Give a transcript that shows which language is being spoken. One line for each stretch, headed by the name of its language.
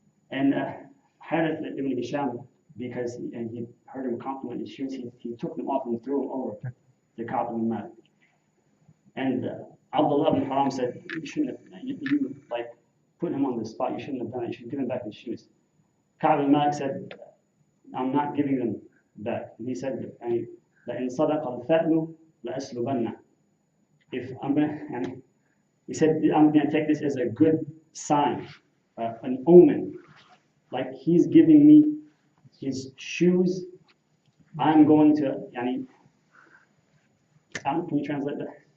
English: And Harith ibn Hisham, because he heard him compliment his shoes, he took them off and threw them over to Ka'b ibn Malik. And Abdullah ibn Haram said, you shouldn't have, you put him on the spot, you shouldn't have done it, you should give him back his shoes. Ka'b ibn Malik said, I'm not giving them back.
Arabic: And he said, لَإِنْ صَدَقَ الْفَأْلُ لَأَسْلُبَنَّ.
English: He said, I'm going to take this as a good sign, an omen. Like he's giving me his shoes, I'm going to, can you translate that?